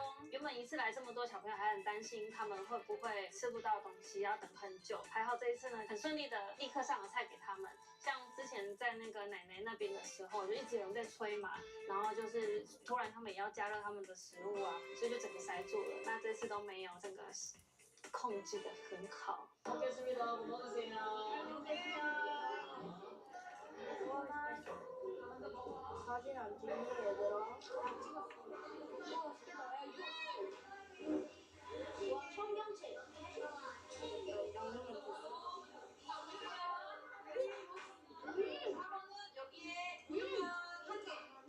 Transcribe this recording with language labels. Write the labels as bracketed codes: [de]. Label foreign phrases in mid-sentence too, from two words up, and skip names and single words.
[zh] 原本一次来这么多小朋友，还很担心他们会不会吃不到东西，要等很久。还好这一次呢，很顺利的立刻上了菜给他们。像之前在那个奶奶那边的时候，就一直有人在催嘛，然后就是突然他们也要加热他们的食物啊，所以就整个塞住了。那这次都没有，整个控制的很好。 [ko] 먹겠습니다. 뭐 먹으세요? 사진 안 찍니 얘들아? 청경채. 그러면은 여기에 우유면 한 개.